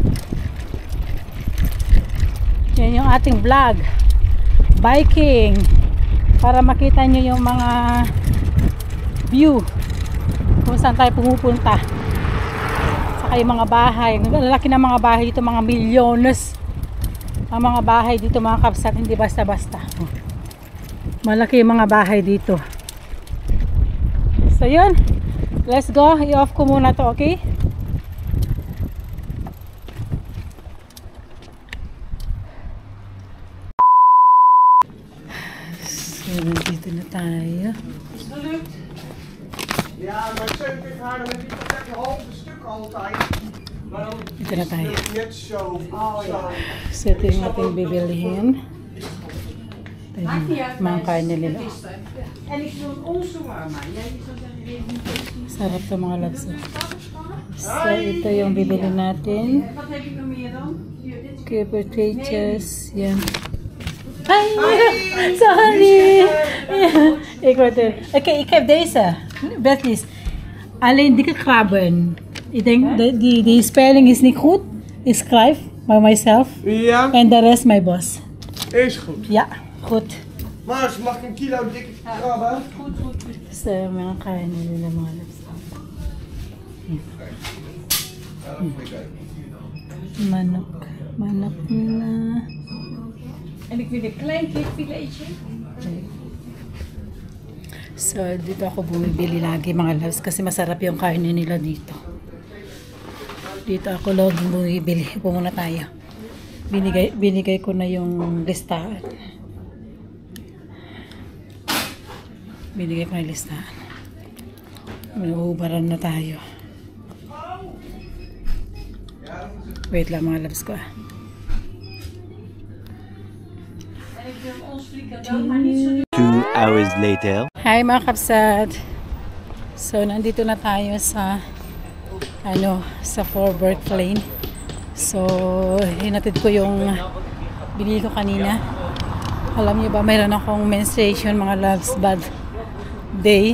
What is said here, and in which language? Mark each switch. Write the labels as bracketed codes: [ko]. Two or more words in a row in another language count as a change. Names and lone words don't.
[tl] Yan yung ating vlog, biking, para makita nyo yung mga view kung saan tayo pumupunta. Saka yung mga bahay, lalaki na mga bahay dito, mga milyones ang mga bahay dito mga kabsat, hindi basta basta. Malaki yung mga bahay dito. So yun, [en] let's go. [tl] I-off ko muna to, okay? So dito na tayo. [nl] Ja, maar 47 haar, dan heb je toch lekker halve stuk altijd. Maar dan [tl] Dito na tayo. [nl] net zo. [tl] So ito yung ating bibilihin. Ito yung mga karne nila. [nl] En ik doe ons shawarma. Jij zou zeggen, [tl] Sarap to mga loves. So ito yung bibili natin. [nl] wat heb je nog meer dan? Hier, dit is [en] Okay, potatoes. Yan. Ay! [nl] Sorry! Oké, ik heb deze. Beatles. Alleen dikke krabben. Ik denk die spelling is niet goed. Ik schrijf [en] by myself. [nl] Ja, En de rest [en] my boss. [nl] is goed. Ja, goed. Maar mag ik 1 kilo dikke krabben? [tl] So, mga kain nila mga loves. Manok. Manok nila. [nl] En ik wil een klein kipfiletje. [tl] So, dito ako bumibili lagi mga loves kasi masarap yung karne nila dito. Dito ako laging bumibili. Upo muna tayo. Binigay ko na yung listahan. Binigay ko na yung listahan. Uhubaran na tayo. Wait lang mga loves ko. [nl] En ik wil ons frikandel, maar niet zo [en] 2 hours later. [tl] Hi mga kapsat. So nandito na tayo sa sa Fort Worth Lane. So, hinatid ko yung binili ko kanina. Alam niyo ba, mayroon akong menstruation, mga loves, [en] bad day.